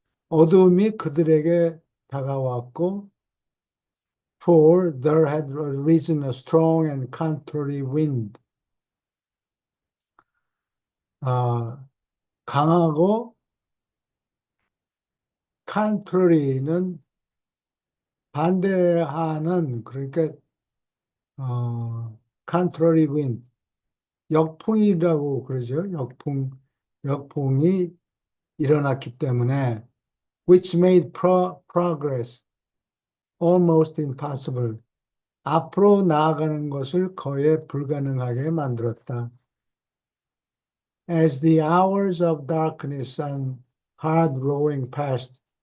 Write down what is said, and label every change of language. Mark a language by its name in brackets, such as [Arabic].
[Korean] 어둠이 그들에게 다가왔고 [English] for there had arisen a strong and contrary wind. [Korean] 강하고 contrary는 반대하는 그러니까 contrary wind 역풍이라고 그러죠. 역풍이 일어났기 때문에 [English] which made progress almost impossible. [Korean] 앞으로 나아가는 것을 거의 불가능하게 만들었다. [English] As the hours of darkness and hard rowing passed.